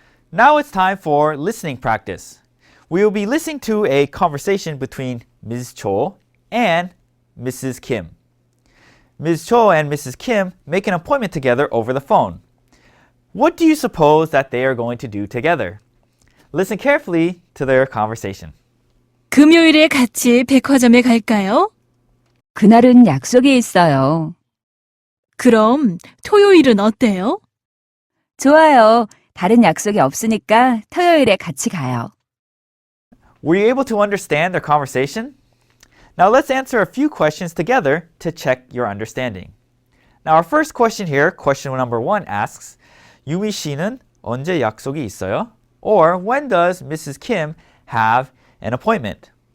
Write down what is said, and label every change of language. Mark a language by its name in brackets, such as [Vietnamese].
[English] Now it's time for listening practice. We will be listening to a conversation between Ms. Cho and Mrs. Kim. Ms. Cho and Mrs. Kim make an appointment together over the phone. What do you suppose that they are going to do together? Listen carefully to their conversation. [Korean] 금요일에 같이 백화점에 갈까요? 그날은 약속이 있어요. 그럼 토요일은 어때요? 좋아요. 다른 약속이 없으니까 토요일에 같이 가요. [English] Were you able to understand their conversation? Now let's answer a few questions together to check your understanding. Now our first question here, question number 1 asks, [Korean] 유미 씨는 언제 약속이 있어요? [English] Or when does Mrs. Kim have an appointment?